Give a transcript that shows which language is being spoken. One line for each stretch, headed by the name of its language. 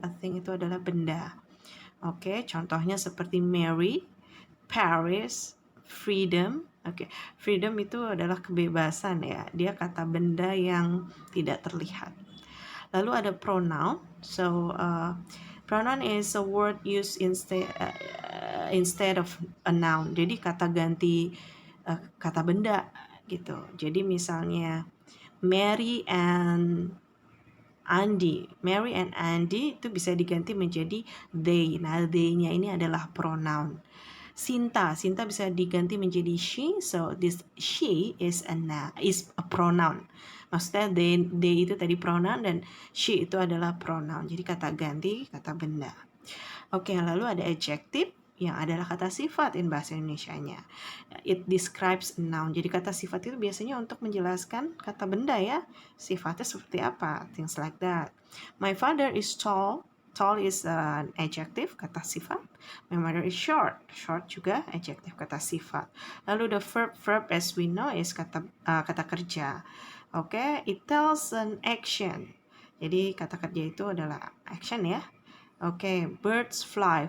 English: A thing
Indonesian: itu adalah benda. Oke, contohnya seperti Mary, Paris, freedom. Oke, freedom itu adalah kebebasan ya. Dia kata benda yang tidak terlihat. Lalu ada pronoun.
English: So pronoun is a word used instead of a noun.
Indonesian: Jadi kata ganti kata benda gitu. Jadi misalnya Mary and Andy itu bisa diganti menjadi they. Nah, they-nya ini adalah pronoun. Sinta bisa diganti menjadi she.
English: So this she is a pronoun.
Indonesian: Maksudnya they itu tadi pronoun dan she itu adalah pronoun. Jadi kata ganti kata benda. Oke, lalu ada adjective yang adalah kata sifat in bahasa Indonesianya.
English: It describes a noun.
Indonesian: Jadi kata sifat itu biasanya untuk menjelaskan kata benda ya. Sifatnya seperti apa,
English: things like that. My father is tall. Tall is an adjective,
Indonesian: kata sifat.
English: My mother is short.
Indonesian: Short juga adjective, kata sifat. Lalu
English: the verb as we know is
Indonesian: kata kerja.
English: Oke, it tells an action.
Indonesian: Jadi kata kerja itu adalah action ya. Oke,
English: birds fly.